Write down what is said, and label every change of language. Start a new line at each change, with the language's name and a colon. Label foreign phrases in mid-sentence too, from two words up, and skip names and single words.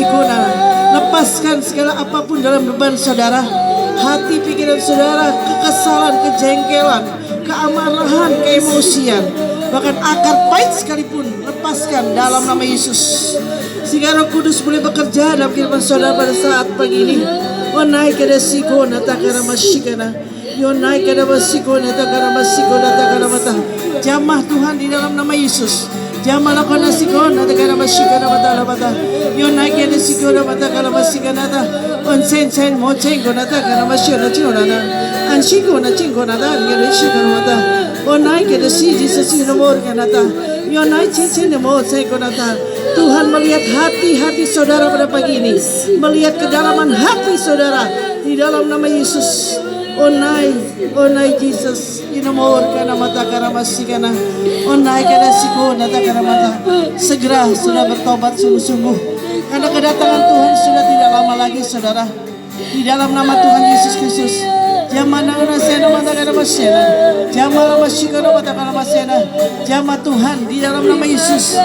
Indonesian: Lepaskan segala apapun dalam beban saudara, hati pikiran saudara, kekesalan, kejengkelan, keamarahan, keemosian, bahkan akar pahit sekalipun, lepaskan dalam nama Yesus. Sehingga Roh Kudus boleh bekerja dalam kehidupan saudara pada saat pagi ini. Oh naik ke desiko natakara masyikana. Yo naik ke desiko natakara masyikana natakara mata. Jamah Tuhan di dalam nama Yesus. Jamah lakukan desiko natakara masyikana mata. Yo naik ke desiko natakara masyikana nata. On sen moceng natakara masyikana chilana. Anshiko nachingo nata ngereshikana mata. Oh naik ke desi Jesus nomor kanata. Yo naik cincin mo konata. Tuhan melihat hati-hati saudara pada pagi ini, melihat kedalaman hati saudara di dalam nama Yesus. Oh naik Jesus, inomor kana mata kana masikana. Oh naik kana siko nata kana mata. Segera sudah bertobat sungguh-sungguh, karena kedatangan Tuhan sudah tidak lama lagi saudara. Di dalam nama Tuhan Yesus Kristus. Jamana sena mata kana masena. Jamala masikana mata kana masena. Jama Tuhan di dalam nama Yesus.